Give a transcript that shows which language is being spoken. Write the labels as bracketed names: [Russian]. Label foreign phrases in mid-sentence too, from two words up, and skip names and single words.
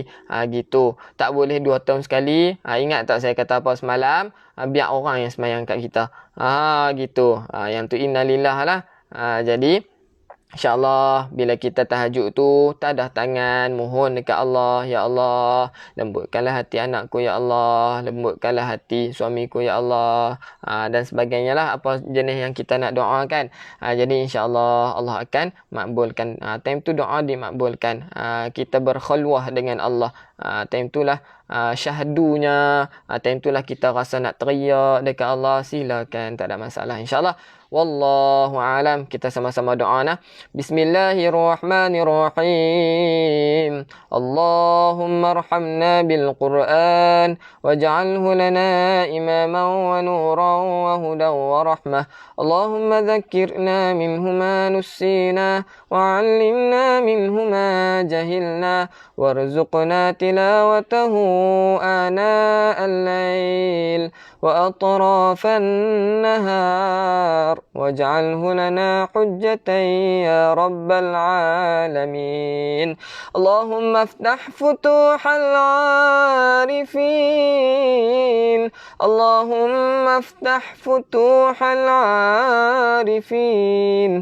[Malay] Gitu. Tak boleh 2 tahun sekali. Ingat tak saya kata apa semalam? Biar orang yang semayang kat kita. Gitu. Yang tu innalillah lah. Jadi insya-Allah bila kita tahajud tu tadah tangan mohon dekat Allah, ya Allah, lembutkanlah hati anakku ya Allah, lembutkanlah hati suamiku ya Allah, dan sebagainya lah apa jenis yang kita nak doakan. Jadi insya-Allah Allah akan makbulkan. Time tu doa dimakbulkan. Kita berkhulwah dengan Allah. Time tu lah syahdunya. Time tu lah kita rasa nak teriak dekat Allah, silakan, tak ada masalah insya-Allah. [Arabic] والله أعلم. [Malay] Kita sama-sama doa nah. [Arabic] Bismillahirrahmanirrahim. اللهم ارحمنا بالقرآن واجعله لنا إماما ونورا وهدى ورحمة. اللهم ذكرنا منه ما نسينا وعلمنا منه ما جهلنا وارزقنا تلاوته آناء الليل وأطراف النهار واجعله لنا حجة يا رب العالمين. اللهم افتح فتوح العارفين، اللهم افتح فتوح العارفين،